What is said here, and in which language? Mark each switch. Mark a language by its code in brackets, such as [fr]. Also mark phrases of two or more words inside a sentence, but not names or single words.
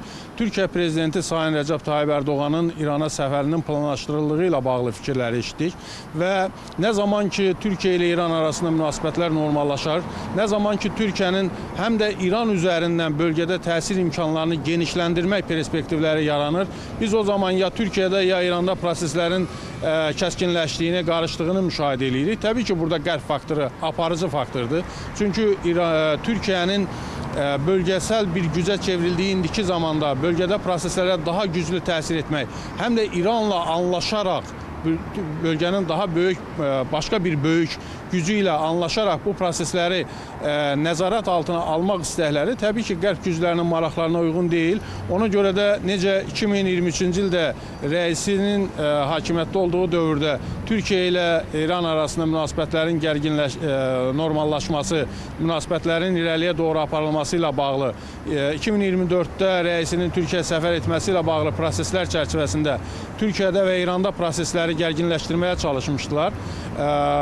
[az] Türkiyə Prezidenti Sayın Rəcəb Tayyip Erdoğan'ın İrana səfərinin planlaşdırıldığı ilə bağlı fikirləri eşitdik və nə zaman ki Türkiyə ilə İran arasında münasibətlər normallaşar, nə zaman ki Türkiyənin həm də İran üzərindən bölgədə təsir imkanlarını genişləndirmək perspektivləri yaranır, biz o zaman ya Türkiyədə ya İranda proseslərin kəskinləşdiyini, qarışdığını müşahidə edirik. Təbii ki, burada Qərb faktoru aparıcı faktordur. Çünki Türkiyənin [tr] bölgesel bir güce [az] çevrildiği indiki zamanda bölgede proseslərə daha güclü təsir etmək, həm də İranla anlaşarak [tr] bölgenin daha büyük, başka bir büyük gücü [az] ilə anlaşarak bu prosesləri nəzarət altına almaq istəkləri təbii ki, Qərb güclərinin maraqlarına uyğun deyil. Ona görə də necə 2023-cü ildə rəisinin hakimiyyətdə olduğu dövrdə Türkiyə ilə İran arasında münasibətlərin normallaşması, münasibətlərin irəliyə doğru aparılması ilə bağlı, 2024-də rəisinin Türkiyə səfər etməsi ilə bağlı proseslər çərçivəsində Türkiyədə və İranda prosesləri gərginləşdirməyə çalışmışdılar.